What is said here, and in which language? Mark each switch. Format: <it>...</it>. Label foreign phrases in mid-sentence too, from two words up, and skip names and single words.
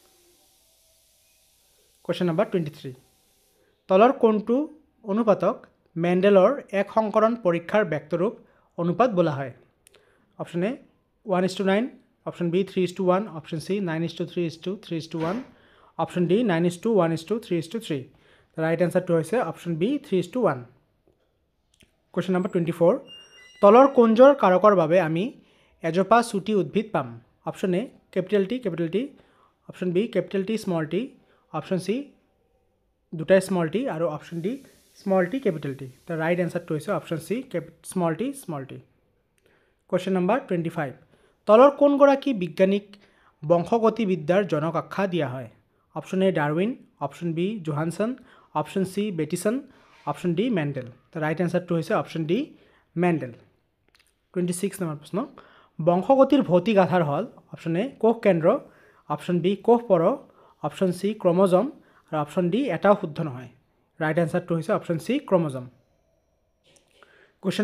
<en>question number</en> <as>23 তলৰ কোনটো অনুপাতক মেণ্ডেলৰ এক সংকৰণ পৰীক্ষাৰ ব্যক্তৰূপ অনুপাত বোলা হয়</as> <en>option A</en> <as>1:9</as> <en>option B</en> <as>3:1</as> <en>option C</en> <as>9:3:3:1</as> <en>option D</en> <as>9:1:3:3</as> <en>The right answer to</en> <as>হৈছে</as> <en>option B</en> <as>3:1</as> <en>Question number 24</en> <as>তলৰ কোনজোৰ কাৰকৰ বাবে আমি এজোপা চুটি উদ্ভিদ পাম</as> <en>option A capital T option B capital T option C</en> <as>দুটাই</as> <en>small t</en> <as>আৰু</as> <en>option D small t capital T The right answer to</en> <as>হৈছে</as> <en>option C small t Question number 25</en> <as>তলৰ কোনগৰাকী বিজ্ঞানিক বংশগতিবিদ্যাৰ জনক আখ্যা দিয়া হয়</as> <en>option A</en> <as>ডাৰউইন</as> <en>option B</en> <as>জোহানছন</as> <en>option C</en> <as>বেটিছন</as> <en>option D</en> <as>মেণ্ডেল</as> <en>The right answer to</en> <as>হৈছে অপশ্যন ডি মেণ্ডেল 26 নম্বৰ প্ৰশ্ন বংশগতিৰ ভৌতিক আধাৰ হ'ল</as> <en>option A</en> <as>কোষ কেন্দ্ৰ</as> <en>option B</en> <as>কোষ পৰ</as> <en>option C</en> <as>ক্ৰমোজম আৰু</as> <en>option D</en> <as>এটাও শুদ্ধ নহয়</as> <en>right answer</en> <as>হৈছে</as> <en>option C</en> <as>ক্ৰমোজম কুৱেশ্যন</as>